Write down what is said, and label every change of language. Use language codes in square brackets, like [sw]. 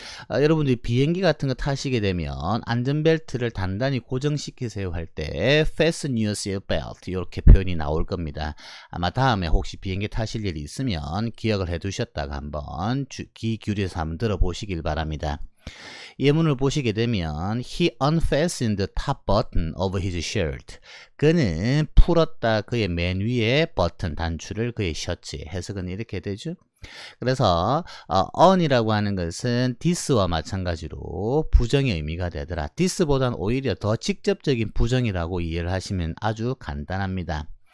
[ko] 여러분들이 비행기 같은 거 타시게 되면 안전벨트를 단단히 고정시키세요 할 때 [en] fasten your seatbelt [ko] 이렇게 표현이 나올 겁니다. 아마 다음에 혹시 비행기 타실 일이 있으면 기억을 해 두셨다가 한번 귀 기울여서 한번 들어보시길 바랍니다. 예문을 보시게 되면 [en] He unfastened the top button of his shirt. [ko] 그는 풀었다 그의 맨 위에 버튼 단추를 그의 셔츠에. 해석은 이렇게 되죠. 그래서 on이라고 하는 것은 this와 마찬가지로 부정의 의미가 되더라. this보다는 오히려 더 직접적인 부정이라고 이해를 하시면 아주 간단합니다.